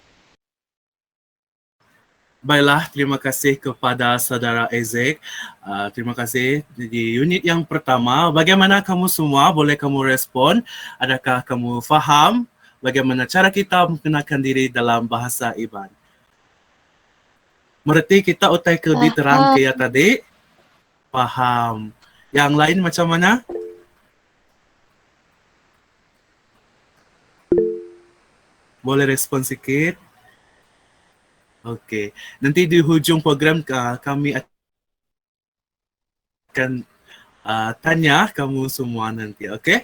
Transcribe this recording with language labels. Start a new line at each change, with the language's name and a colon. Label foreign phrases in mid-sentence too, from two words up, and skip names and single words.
Malay: Baiklah, terima kasih kepada Saudara Ezek. Terima kasih di unit yang pertama. Bagaimana kamu semua? Boleh kamu respon? Adakah kamu faham bagaimana cara kita mengenalkan diri dalam bahasa IBAN?
Iban: Merti kita utai ke lebih terang ke ya tadi?
Malay: Faham. Yang lain macam mana? Boleh respon sikit? Okey, nanti di hujung program kami akan tanya kamu semua nanti, okey?